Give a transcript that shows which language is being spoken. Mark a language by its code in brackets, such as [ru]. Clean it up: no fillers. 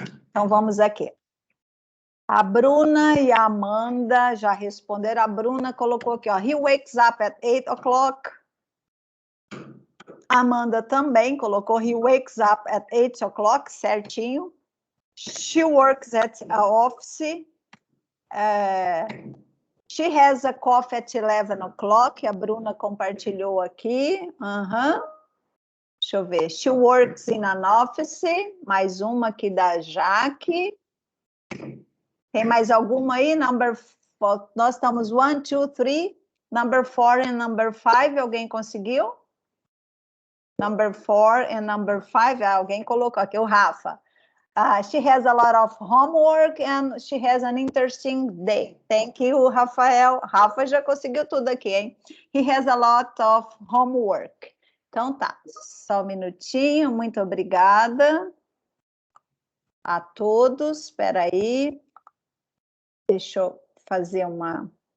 [pt] Então, vamos aqui. A Bruna e a Amanda já responderam. A Bruna colocou aqui, ó, [en] he wakes up at 8 o'clock. [pt] A Amanda também colocou, [en] he wakes up at 8 o'clock, [pt] certinho. [en] She works at a office. She has a coffee at 11 o'clock. [pt] A Bruna compartilhou aqui. Deixa eu ver. [en] She works in an office. [pt] Mais uma aqui da Jaque. Tem mais alguma aí? Nós estamos 1, 2, 3. [en] Number 4 and number 5. Alguém conseguiu? Number 4 and number 5. [pt] Alguém colocou aqui, o Rafa. [en] She has a lot of homework and she has an interesting day. Thank you, Rafael. [pt] Rafa já conseguiu tudo aqui, hein? [en] He has a lot of homework. [pt] Então tá, só um minutinho. Muito obrigada a todos. Espera aí. Deixa eu fazer uma...